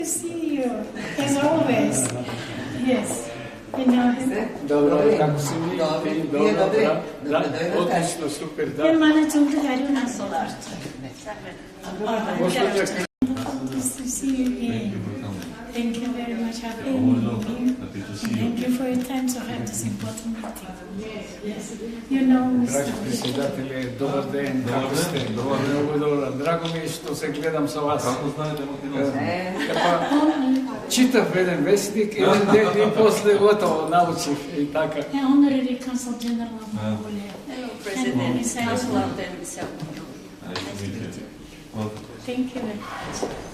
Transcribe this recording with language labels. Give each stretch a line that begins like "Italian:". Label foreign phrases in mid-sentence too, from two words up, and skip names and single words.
English: See you, as always. Yes. You know him?
Macedonian: Dobro, како си ви? Добре. Одлично, супер, да. Ја малечко удари на соларче. Госпоѓа,
English: Nice to see you again. Thank you very much for being here. Thank you for your time to have this important meeting. You know,
Macedonian: драги председатели, добар ден, како сте? Многу добро. Драго ми е што се гледам со вас. Како знаете, Читав еден вестник, еден ден и после готово научив и така.
English: Honorary Consul General of Mongolia. President, Council of the Thank you very much.